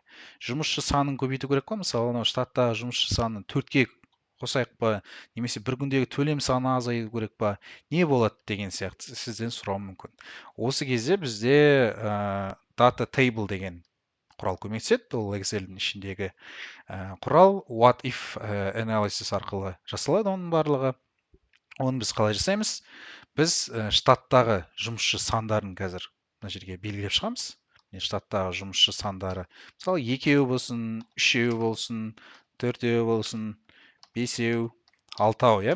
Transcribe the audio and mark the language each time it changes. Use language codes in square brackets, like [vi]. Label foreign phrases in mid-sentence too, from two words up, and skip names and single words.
[kk] Жұмысшы санын көбейту керек па? Мысалы, штаттағы жұмысшы санын 4-ке қосайық па, немесе бір күндегі төлем саны азаю керек па? Не болады деген сияқты сізден сұрау мүмкін. Осы кезде бізде [en] data table [kk] деген құрал көмектеседі. Ол Excel-дің ішіндегі құрал. [en] What if analysis [kk] арқылы жасалады оның барлығы. Оны біз қалай жасаймыз? Біз штаттағы жұмысшы сандарын қазір мына жерге белгілеп шығамыз. Штаттағы жұмысшы сандары. Мысалы, 2 болсын, 3 болсын, 4 болсын, 5, 6.